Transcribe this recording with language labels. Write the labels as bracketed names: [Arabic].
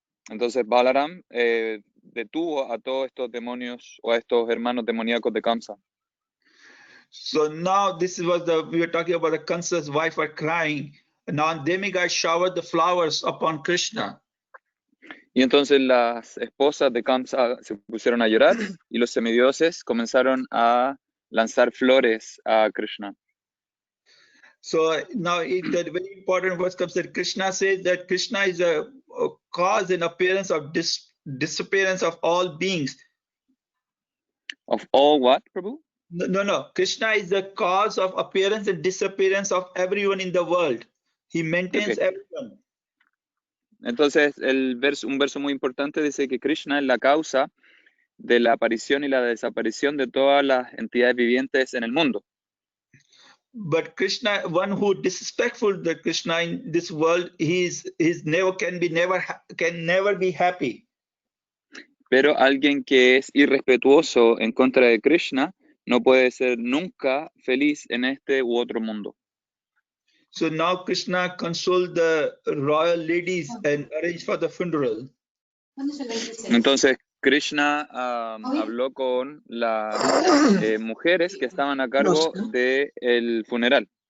[Spanish] Entonces Balaram detuvo a todos estos demonios o a estos hermanos demoníacos de Kamsa. [English] So now this was we were talking about the Kansa's wife were crying. Now demigods showered the flowers upon Krishna. [Spanish] Y entonces las esposas de Kamsa se pusieron a llorar y los semidioses comenzaron a lanzar flores a Krishna. [English] So now the very important verse comes that Krishna says that Krishna is a cause and appearance of disappearance of all beings. Of all what, Prabhu? No. Krishna is the cause of appearance and disappearance of everyone in the world. He maintains everyone. [Spanish] Entonces un verso muy importante dice que Krishna es la causa de la aparición y la desaparición de todas las entidades vivientes en el mundo. [English] But Krishna, one who disrespectful the Krishna in this world, can never be happy. [Spanish] Pero alguien que es irrespetuoso en contra de Krishna no puede ser nunca feliz en este u otro mundo. [English] So now Krishna consoled the royal ladies and arranged for the funeral. [Spanish] Entonces Krishna habló con las mujeres que estaban a cargo del funeral.